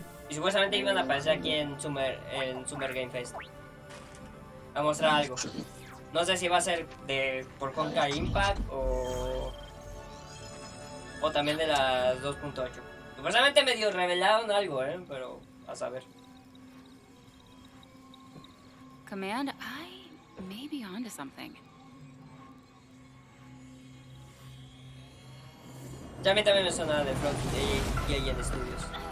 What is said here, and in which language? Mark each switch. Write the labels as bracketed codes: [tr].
[es] Y supuestamente iban a aparecer aquí en Summer Game Fest. A mostrar algo. No sé si va a ser por Honkai Impact o también de la 2.8. Supuestamente medio revelaron algo, pero a saber. [en] Command, I may be onto something. [es] Ya a mí también me suena de Front y ahí en estudios.